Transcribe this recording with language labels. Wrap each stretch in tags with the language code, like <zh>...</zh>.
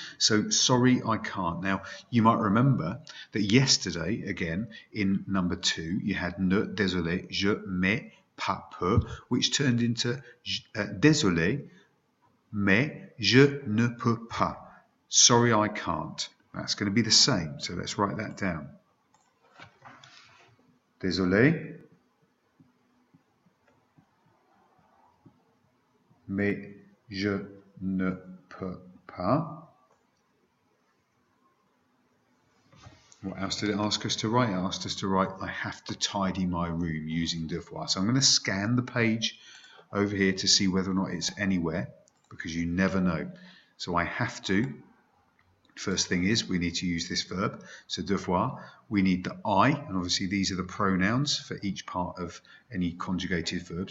<en>So, sorry, I can't. Now, you might remember that yesterday, again, in number 2, you had</en> <fr>ne, désolé, je, mais, pas peu,</fr> <en>which turned into</en> <fr>désolé, mais, je ne peux pas.</fr> <en>Sorry, I can't. That's going to be the same. So, let's write that down.</en> <fr>Désolé, mais je ne peux pas.</fr> <en>What else did it ask us to write? It asked us to write, I have to tidy my room using devoir. So I'm going to scan the page over here to see whether or not it's anywhere, because you never know. So I have to. First thing is we need to use this verb, so devoir. We need the I, and obviously these are the pronouns for each part of any conjugated verb.</en>